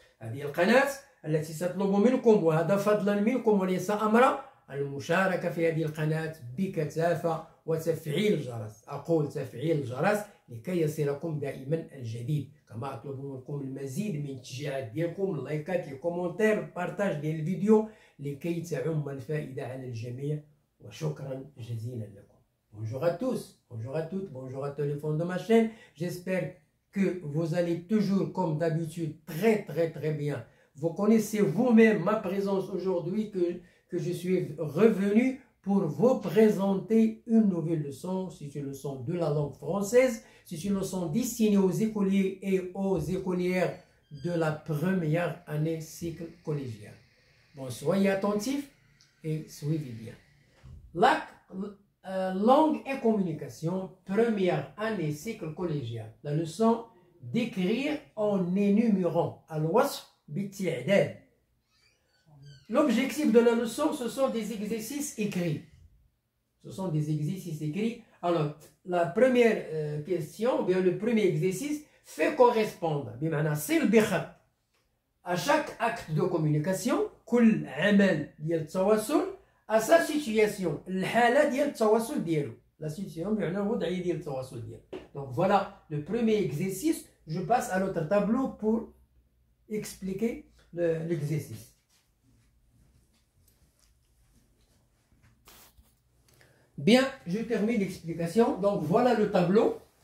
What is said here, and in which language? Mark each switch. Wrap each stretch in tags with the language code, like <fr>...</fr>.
<ar>هذه القناة التي تطلب منكم، وهذا فضلا منكم وليس أمرا، المشاركة في هذه القناة بكثافة وتفعيل الجرس. أقول تفعيل الجرس لكي يصلكم دائما الجديد، كما أطلب منكم المزيد من التشجيعات ديالكم، اللايكات، الكومنتير، البارتاج ديال الفيديو لكي تعم الفائدة على الجميع، وشكرا جزيلا لكم.</ar> <fr>Bonjour à tous, bonjour à toutes, bonjour à tous les fans de ma chaîne. J'espère que vous allez toujours comme d'habitude très bien. Vous connaissez vous-même ma présence aujourd'hui, que je suis revenu pour vous présenter une nouvelle leçon. C'est une leçon de la langue française, c'est une leçon destinée aux écoliers et aux écolières de la première année cycle collégien. Bon, soyez attentifs et suivez bien. Langue et communication, première année cycle collégien. La leçon d'écrire en énumérant</fr> <ar>al-wasf bi-ti'dad.</ar> <fr>L'objectif de la leçon, ce sont des exercices écrits. Ce sont des exercices écrits. Alors, la première question, ou bien le premier exercice, fait correspondre. C'est le bikhat. À chaque acte de communication,</fr> <ar>كل عمل ديال التواصل</ar> <fr>à sa situation.</fr> <ar>الحالة ديال التواصل ديالو.</ar> <fr>La situation,</fr> <ar>بمعنى الوضعية ديال التواصل ديالو.</ar> <fr>Donc voilà le premier exercice. Je passe à l'autre tableau pour expliquer l'exercice. Bien, je termine l'explication. Donc voilà le tableau.</fr>